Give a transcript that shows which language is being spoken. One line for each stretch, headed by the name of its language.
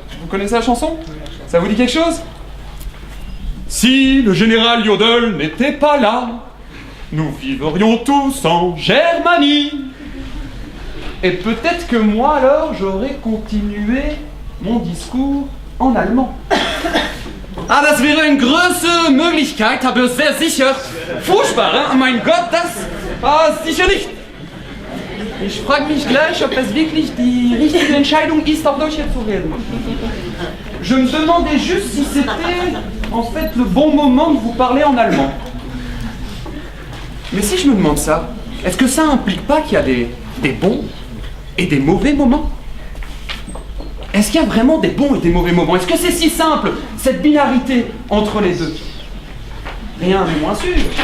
French: Vous connaissez la chanson ? Ça vous dit quelque chose ? Si le général Jodl n'était pas là, nous vivrions tous en Germanie. Et peut-être que moi alors j'aurais continué mon discours en allemand.
German: Ah, das wäre eine große Möglichkeit, aber sehr sicher furchtbar, hein? Mein Gott, das sicher nicht. Ich frage mich gleich, ob es wirklich die richtige Entscheidung ist, auf Deutsch zu reden.
French: Je me demandais juste si c'était en fait le bon moment de vous parler en allemand. Mais si je me demande ça, est-ce que ça implique pas qu'il y a des bons et des mauvais moments ? Est-ce qu'il y a vraiment des bons et des mauvais moments ? Est-ce que c'est si simple, cette binarité entre les deux ? Rien n'est moins sûr.